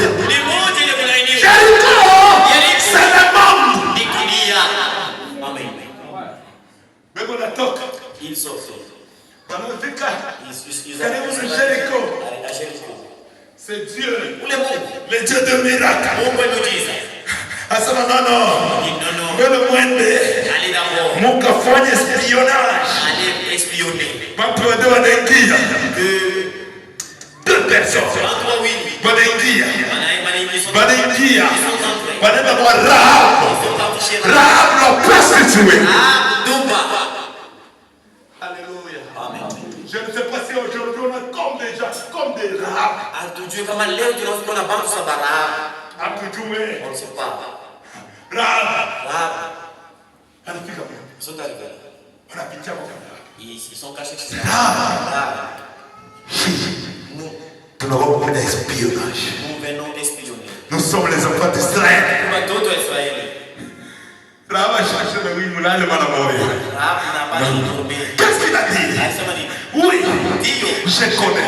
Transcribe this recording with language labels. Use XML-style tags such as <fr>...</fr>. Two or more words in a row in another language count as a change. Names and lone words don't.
<fr>Jéricho, c'est le monde. Ils sortent. C'est Dieu, le Dieu de miracles.</fr> <sw>Asema non. Wewe mwende mukafanye espionnage. Watu wanaingia.</sw> <fr>Deux personnes.</fr> <sw>Wanaingia. Wanaenda kwa Rahab.</sw> <fr>Rahab la prostituée. Alléluia. Amen. Je ne sais pas si aujourd'hui on a comme des gens, comme des Rahab.</fr> <sw>Hatujui kama leo tunaona bantu za Rahab. Hatujui.</sw> <fr>On ne sait pas. Rahab.</fr> <sw>Anafika wapi?</sw> <fr>Ils sont arrivés.</fr> <sw>Wanapitia wapi?</sw> <fr>Ils sont cachés chez ça. Nous venons d'espionner. Nous venons d'espionner. Nous sommes les enfants d'Israël. Rahab a cherché le oui, moulin, le malamoy. Qu'est-ce qu'il a dit? Oui, je connais.</fr>